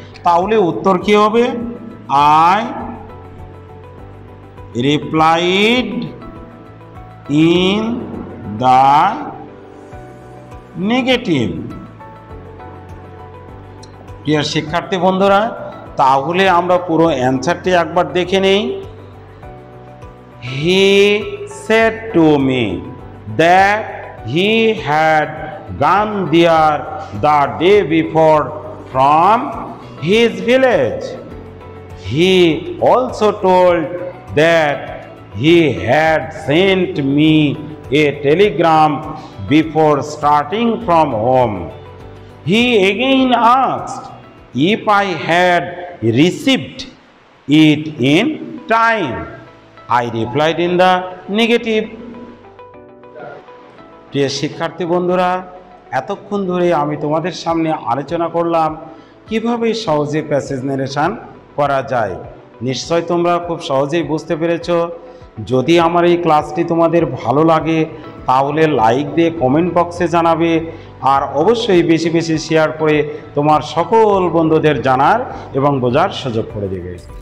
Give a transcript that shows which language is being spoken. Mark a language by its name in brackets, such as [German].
[Bangla] তাহলে উত্তর কি হবে? [English] I replied in the negative. [Bangla] প্রিয় শিক্ষার্থী বন্ধুরা, তাহলে আমরা পুরো অ্যান্সারটি একবার দেখে নেই। [English] He said to me that he had gone there the day before from his village. He also told that he had sent me a telegram before starting from home. He again asked if I had received it in time. I replied in the negative. [Bangla] প্রিয় শিক্ষার্থী বন্ধুরা, এতক্ষণ ধরে আমি তোমাদের সামনে আলোচনা করলাম কিভাবে সহজে প্যাসেজ নারেশন করা যায়। নিশ্চয় তোমরা খুব সহজেই বুঝতে পেরেছো। যদি আমার এই ক্লাসটি তোমাদের ভালো লাগে তাহলে লাইক দিয়ে কমেন্ট বক্সে জানাবে, আর অবশ্যই বেশি বেশি শেয়ার করে তোমার সকল বন্ধুদের জানার এবং বোঝার সুযোগ করে দেবে।